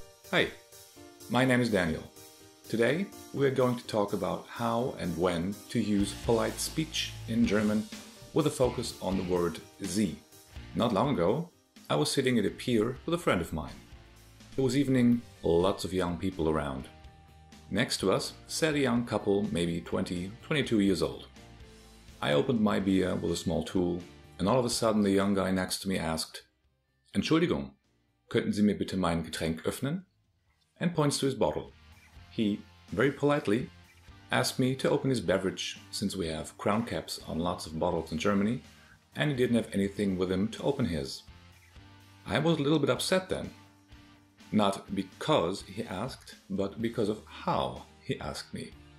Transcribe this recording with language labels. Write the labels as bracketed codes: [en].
[en] Hi, my name is Daniel. Today we are going to talk about how and when to use polite speech in German with a focus on the word Sie. Not long ago, I was sitting at a pier with a friend of mine. It was evening, lots of young people around. Next to us sat a young couple, maybe 20, 22 years old. I opened my beer with a small tool, and all of a sudden the young guy next to me asked, [de] "Entschuldigung, könnten Sie mir bitte mein Getränk öffnen?" [en] and points to his bottle. He, very politely, asked me to open his beverage, since we have crown caps on lots of bottles in Germany, and he didn't have anything with him to open his. I was a little bit upset then. Not because he asked, but because of how he asked me.